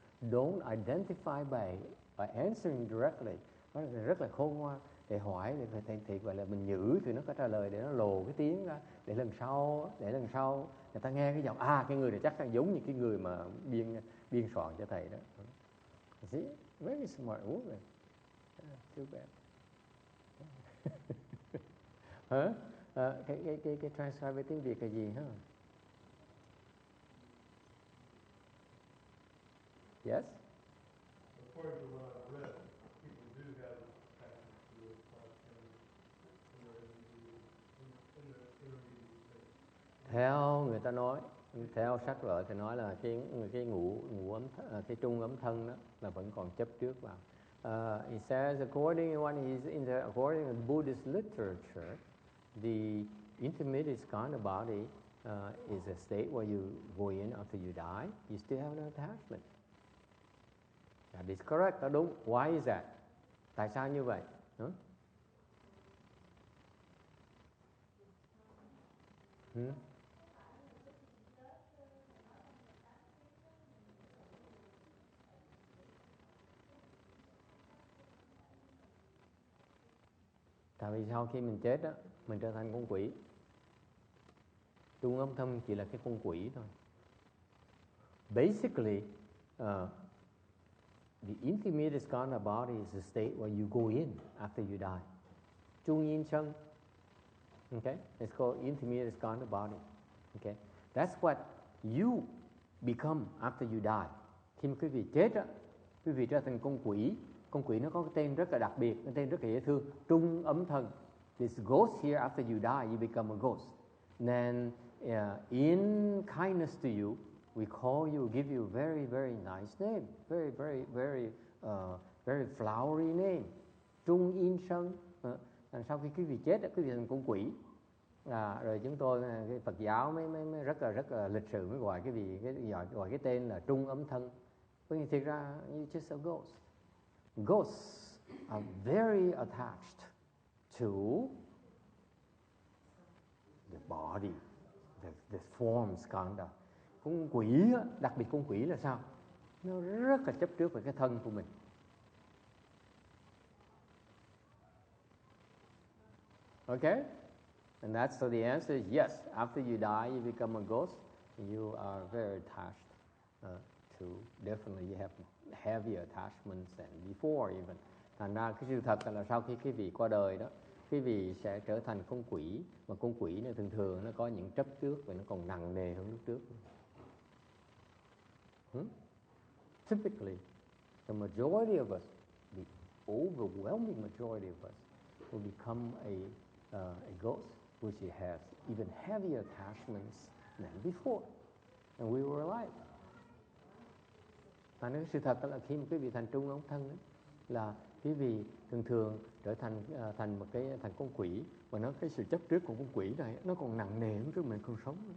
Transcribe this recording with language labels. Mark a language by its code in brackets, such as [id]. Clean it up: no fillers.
[en] Don't identify by answering directly. [vi] Nó rất là khôn ngoan. Để hỏi, để thầy gọi là mình nhử thì nó có trả lời, để nó lồ cái tiếng ra, để lần sau người ta nghe cái giọng cái người này chắc là giống như cái người mà biên soạn cho thầy đó. [en] You see? Very smart woman. Too bad. [vi] Cái transcribe với tiếng Việt là gì ha? [en] Yes? According to what I've read, people do have attachment to the five skandhas when they're in the intermediate state. [vi] Theo người ta nói, theo sách vở thì nói là cái ngũ ấm, cái trung ấm thân đó là vẫn còn chấp trước vào. [en] He says according to Buddhist literature, the intermediate skandha body is a state where you go in after you die. You still have an attachment. That is correct, [vi] đó đúng. [en] Why is that? [vi] Tại sao như vậy? Tại vì sau khi mình chết á, mình trở thành con quỷ. Trung âm thân chỉ là cái con quỷ thôi. [en] Basically, the intermediate skandha body is a state where you go in after you die. Trung yên chân Okay, it's called intermediate skanda body. Okay, that's what you become after you die. [vi] Khi mà quý vị chết á, quý vị trở thành con quỷ. Con quỷ nó có cái tên rất là đặc biệt, cái tên rất là dễ thương, trung ấm thân. [en] This ghost here, after you die, you become a ghost. Then, in kindness to you, we call you, give you a very, very nice name, very, very, very, very flowery name. [vi] Trung in sân. Sau khi quý vị chết, quý vị thành con quỷ. Rồi chúng tôi, cái Phật giáo mới rất là lịch sự mới gọi cái gì, gọi cái tên là trung ấm thân. Bởi vì thực ra, [en] you're just a ghost. Ghosts are very attached to the body, the form skanda. [vi] Con quỷ, đặc biệt con quỷ là sao? Nó rất là chấp trước về cái thân của mình. [en] Okay? And that's so the answer is yes. After you die, you become a ghost. You are very attached to, definitely you have heavier attachments than before even. [vi] Thành ra cái sự thật là sau khi quý vị qua đời đó, quý vị sẽ trở thành con quỷ. Mà con quỷ này thường nó có những chấp trước và nó còn nặng nề hơn lúc trước. [en] Typically, the majority of us, the overwhelming majority of us, will become a ghost, which has even heavier attachments than before, and we were alive. [vi] Và cái sự thật là khi mà quý vị thành trung ấm thân ấy, là quý vị thường trở thành một cái thành con quỷ, và nó cái sự chấp trước của con quỷ này nó còn nặng nề hơn trước mình còn sống.